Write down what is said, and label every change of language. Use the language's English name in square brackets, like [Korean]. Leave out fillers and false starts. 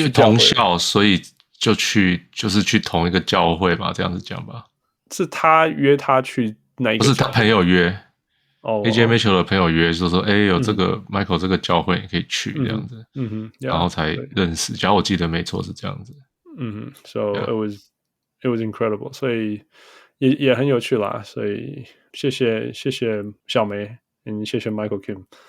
[Chinese] 因为同校，所以就是去同一个教会吧，这样子讲吧。是他约他去哪一个？不是他朋友约，Ajay Mitchell 的朋友约，说有这个 Michael 这个教会你可以去这样子，然后才认识。假如我记得没错是这样子。 [English] So it was incredible， [Chinese] 所以也很有趣啦。所以谢谢小梅，谢谢 Michael Kim。